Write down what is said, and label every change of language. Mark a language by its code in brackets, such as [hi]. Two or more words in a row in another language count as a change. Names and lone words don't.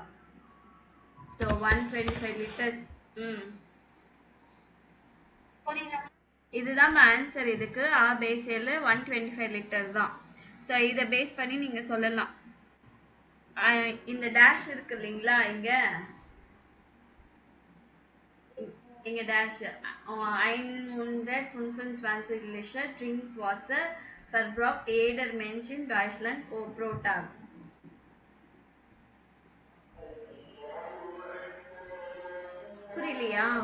[ta] ஸோ 125 லிட்டர்ஸ். ம் இதுதான் ஆன்சர். இதுக்கு பேஸில் 125 லிட்டர் தான். ஸோ இதை பேஸ் பண்ணி நீங்கள் சொல்லலாம். இந்த டேஷ் இருக்கு இல்லைங்களா, இங்க டேஷ் [de] 125 Liter drink Wasser verbraucht jeder Mensch in Deutschland pro Tag. [ta] புரியலையா?